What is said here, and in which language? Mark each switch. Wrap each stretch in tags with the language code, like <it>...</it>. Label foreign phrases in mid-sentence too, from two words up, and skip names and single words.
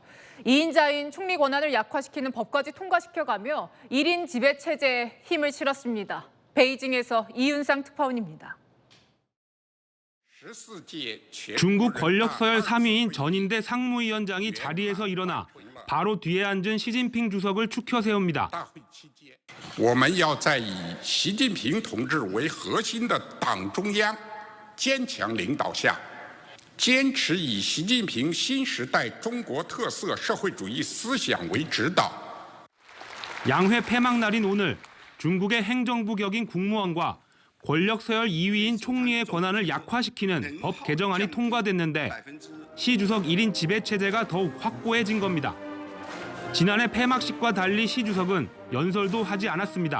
<ko>2인자인 총리 권한을 약화시키는 법까지 통과시켜가며 1인 지배 체제에 힘을 실었습니다. 베이징에서 이윤상 특파원입니다. 중국 권력 서열 3위인 전인대 상무위원장이 자리에서 일어나 바로 뒤에 앉은 시진핑 주석을 축혀 세웁니다.</ko> <zh>我们要在以习近平同志为核心的党中央坚强领导下，坚持以习近平新时代中国特色社会主义思想为指导。</zh> <ko>양회 폐막 날인 오늘 중국의 행정부 격인 국무원과 권력 서열 2위인 총리의 권한을 약화시키는 법 개정안이 통과됐는데 시 주석 1인 지배 체제가 더욱 확고해진 겁니다. 지난해 폐막식과 달리 시 주석은 연설도 하지 않았습니다.</ko>